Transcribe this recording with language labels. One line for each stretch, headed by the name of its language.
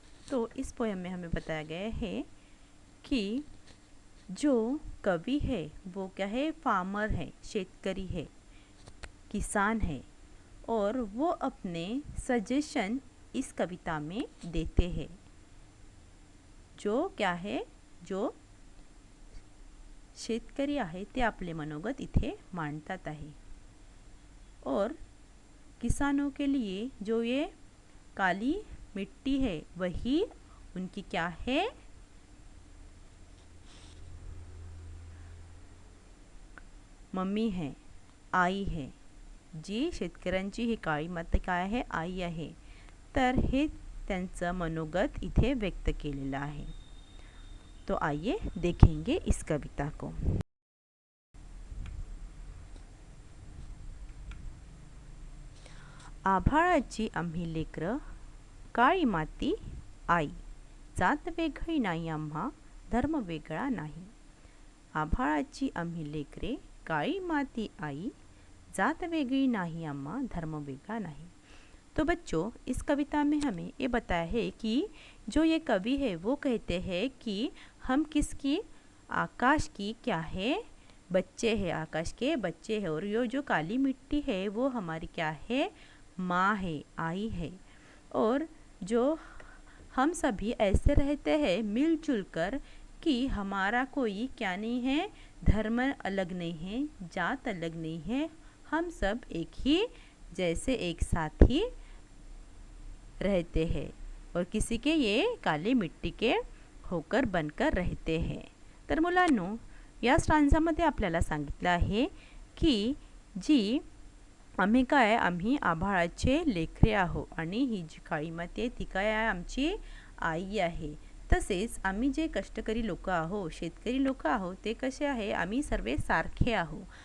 Hindi: तो इस पोयम में हमें बताया गया है कि जो कवि है वो क्या है, फार्मर है, शेतकरी है, किसान है, और वो अपने सजेशन इस कविता में देते हैं. जो क्या है,
Marathi: जो शेतकरी आहे ते आपले मनोगत इथे मांडतात आहे.
Hindi: और किसानों के लिए जो ये काली मिट्टी है वही उनकी क्या है, मम्मी है, आई है.
Marathi: जी शेतकऱ्यांची ही काळी माती काय आहे, आई आहे. तर हे त्यांचं मनोगत इथे व्यक्त केलेलं आहे.
Hindi: तो आइए देखेंगे इस कविता को.
Marathi: आभाळाची आम्ही लेकरं, काळी माती आई, जात वेगळी नाही आम्हा, धर्म वेगळा नाही. आभाळाची आम्ही लेकरे, काळी माती आई, जात वेगळी नहीं अम्मा, धर्म वेगळा नहीं.
Hindi: तो बच्चों, इस कविता में हमें ये बताया है कि जो ये कवि है वो कहते हैं कि हम किसकी, आकाश की क्या है, बच्चे हैं, आकाश के बच्चे हैं. और ये जो काली मिट्टी है वो हमारी क्या है, माँ है, आई है. और जो हम सभी ऐसे रहते हैं मिलजुल कर कि हमारा कोई क्या नहीं है, धर्म अलग नहीं है, जात अलग नहीं है, हम सब एक ही जैसे एक साथ ही रहते हैं और किसी के ये काली मिट्टी के होकर बनकर रहते हैं.
Marathi: तर मुलांनो, या स्टांजामध्ये आपल्याला सांगितलं आहे की जी आम्ही काय, आम्ही आभाळाचे लेकरे आहो आणि ही जी काळी माती आहे ती काय आहे, आमची आई आहे. तसेच आम्ही जे कष्टकरी लोक आहो, शेतकरी लोक आहो, ते कसे आहे, आम्ही सर्व सारखे आहो.